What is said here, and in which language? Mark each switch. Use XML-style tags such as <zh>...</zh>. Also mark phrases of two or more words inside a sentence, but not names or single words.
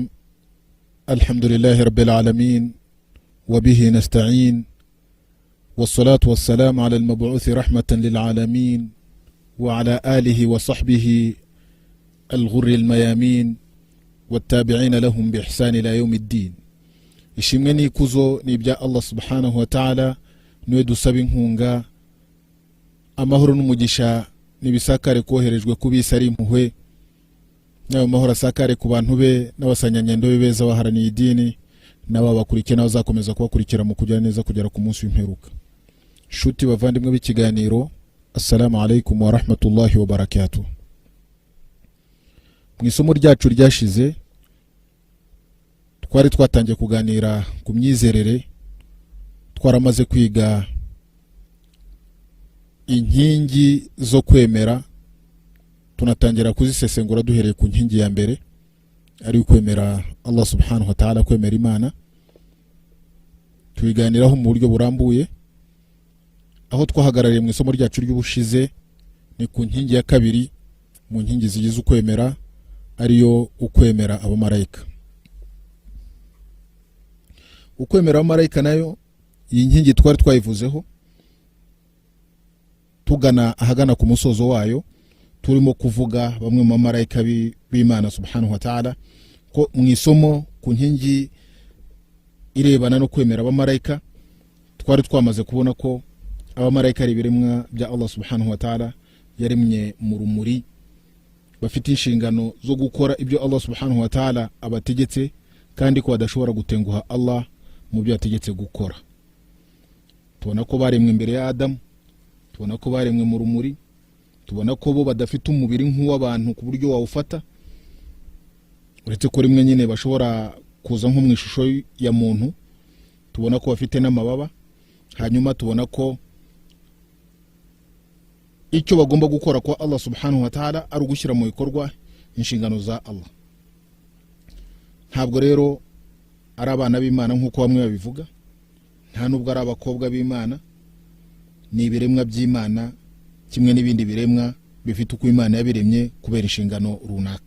<ar>الحمد لله رب العالمين وبه نستعين والصلاة والسلام على المبعوث رحمة للعالمين وعلى آله وصحبه الغر الميامين والتابعين لهم بإحسان إلى يوم الدين.</ar> <rw>ishimwe n'ikuzo ni ibya Allah</rw> <ar>سبحانه وتعالى,</ar> <rw>niwe dusaba inkunga. Amahoro n'umugisha nibisakare koherejwe kubisa ari impuhwe, nayo mahoro asakare ku bantu be n'abasanyanyendo be beza baharaniye idini n'ababakurikira n'abazakomeza kubakurikira mu kujya neza kugera ku munsi w'imperuka. Shuti bavandimwe b'ikiganiro,</rw> <ar>السلام عليكم ورحمة الله وبركاته.</ar> <rw>Mu isomo ryacu ryashize twari twatangiye kuganira ku myizerere, twaramaze kwiga inkingi zo kwemera, tunatangira kuzisesengura duhereye ku nkingi ya mbere ari kwemera Allah</rw> <ar>سبحانه وتعالى,</ar> <rw>kwemera Imana. Tubiganiraho mu buryo burambuye. Aho twahagarariye mu isomo ryacu ry'ubushize ni ku nkingi ya kabiri mu nkingi zigize ukwemera, ariyo ukwemera abamarayika. Ukwemera abamarayika nayo iyi nkingi twari twayivuzeho tugana ahagana ku musozo wayo, turimo kuvuga bamwe mu bamarayika b'Imana</rw> <ar>سبحانه وتعالى,</ar> <rw>ko mu isomo ku nkingi irebana no kwemera abamarayika twari twamaze kubona ko abamarayika ari ibiremwa bya Allah</rw> <ar>سبحانه وتعالى</ar> <rw>yaremye mu rumuri, bafite inshingano zo gukora ibyo Allah</rw> <ar>سبحانه وتعالى</ar> <rw>abategetse, kandi ko badashobora gutenguha Allah mu byo yategetse gukora. Tubona ko baremwe imbere ya Adamu, tubona ko baremwe mu rumuri, tubona ko bo badafite umubiri nk'uw'abantu ku buryo wawufata, uretse ko rimwe nyine bashobora kuza nko mu ishusho ya muntu. Tubona ko bafite n'amababa. Hanyuma tubona ko icyo bagomba gukora kwa Allah</rw> <ar>سبحانه وتعالى</ar> <rw>ari ugushyira mu bikorwa inshingano za Allah. Ntabwo rero ari abana b'Imana nk'uko bamwe babivuga, nta nubwo ari abakobwa b'Imana, ni ibiremwa by'Imana kimwe n'ibindi biremwa bifite uko Imana yabiremye kubera inshingano runaka.</rw>